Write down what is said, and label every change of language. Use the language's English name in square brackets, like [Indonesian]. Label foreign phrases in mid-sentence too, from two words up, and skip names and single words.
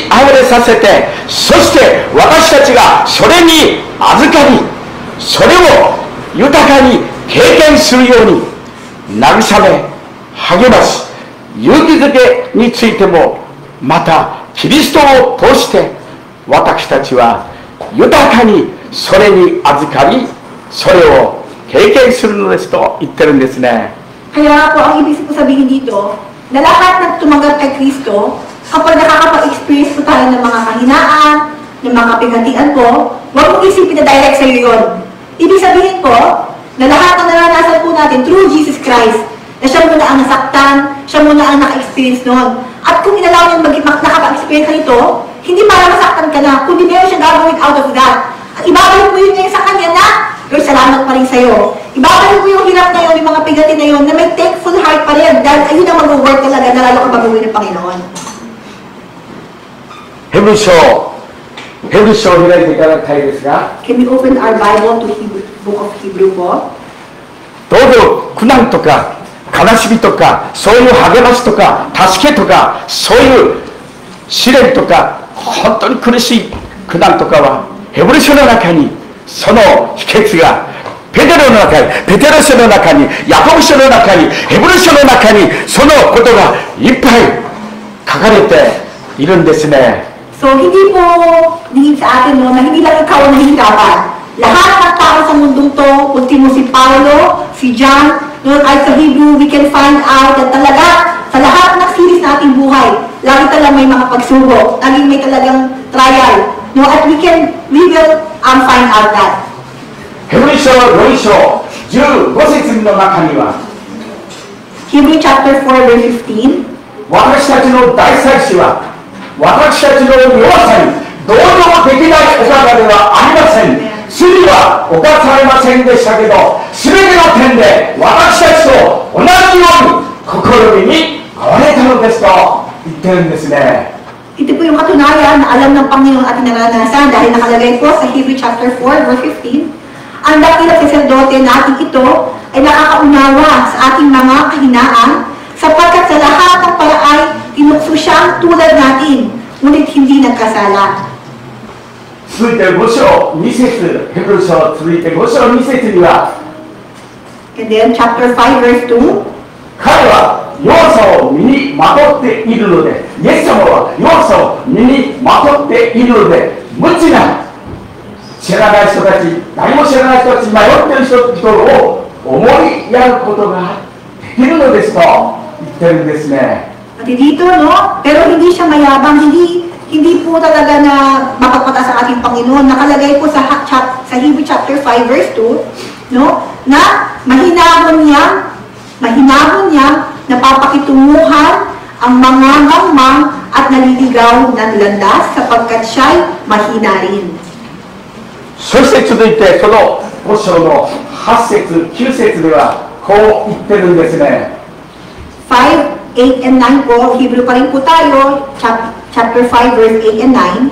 [Japanese] 溢れさせて、そして私たちがそれに預かり、それを豊かに経験するように慰め、励まし、勇気づけについてもまたキリストを通して私たちは豊かにそれに預かり、それを経験するのですと言ってるんですね。 [Filipino] Kaya po, ang ibig ko sabihin dito, na lahat ng tumanggap kay Kristo, kapag nakakapag-experience po tayo ng mga kahinaan, ng mga kapighatian po, huwag mong isipin na direct sa iyo yun. Ibig sabihin po, na lahat ng naranasan po natin through Jesus Christ, na siya muna ang nasaktan, siya muna ang naka-experience noon. At kung inalaw niyang nakapag-experience ka nito, hindi para masaktan ka na, kundi meron siyang gagawin [English] out of that. [Filipino] At ibabalik mo yun ngayon sa Kanya na, Lord, salamat pa rin sa'yo. Ibabalik mo yung hirap na yun, yung mga pigati na yun, na may [English] thankful heart [Filipino] pa rin, dahil ayun ang mag-work talaga, na lalo ka baguhin ng Panginoon. [Japanese] ヘブル書を開いていただきたいですが、 [English] Can we open our Bible to Book of Hebrew po? [Japanese] どうぞ苦難とか悲しみとか、そういう励ましとか助けとか、そういう試練とか、本当に苦しい苦難とかはヘブル書の中にその秘訣がペテロ書の中にヤコブ書の中にヘブル書の中にそのことがいっぱい書かれているんですね。 [Filipino] So, hindi po din sa atin no, na hindi lang ikaw ang nahihirapan. Lahat ng tao sa mundong to, ultimo si Paulo, si John, no, kahit sa Hebrew, [English] we can find out that [Filipino] talaga sa lahat ng series na ating buhay, lagi talagang may mga pagsubok, lagi may talagang trial. [English] No, at we will find out that. [Japanese] ヘブル書4章15節の中には [English] Hebrew chapter 4 verse 15. [Japanese] 私たちの大祭司は私たちの弱さに同情できないお方ではありません。罪は犯されませんでしたけど、全ての点で私たちと同じように心に遭われたのですと言ってるんですね。 [Filipino] Ito po yung katunayan na alam ng Panginoon ating naranasan dahil nakalagay po sa [English] Hebrew chapter 4 verse 15. [Filipino] Ang dakilang saserdote natin ito ay nakakaunawa sa ating mga kahinaan sapagkat sa lahat ng paraay tinukso siyang tulad natin, ngunit hindi nagkasala. [Japanese] 続いて5章2節ヘブル書続いて5章2節には [English] And then chapter 5 verse 2. [Japanese] 彼は弱さを身にまとっているので、イエス様は弱さを身にまとっているので、無知な知らない人たち、何も知らない人たち、迷っている人々を思いやることができるのですと言ってるんですね。 [Filipino] At dito, no? Pero hindi siya mayabang, hindi po talaga na mapagpata sa ating Panginoon. Nakalagay po sa [English] Hebrew chapter 5 verse 2, [Filipino] no? Na mahinahon niya, napapakitunguhan ang mga mangmang at naliligaw ng landas sapagkat siya'y mahina rin. [Japanese] そして続いてその5章の8節9節ではこう言ってるんですね。 [English] 5, 8, and 9 po, Hebrew [Filipino] pa rin po tayo, [English] chapter 5 verse 8 and 9.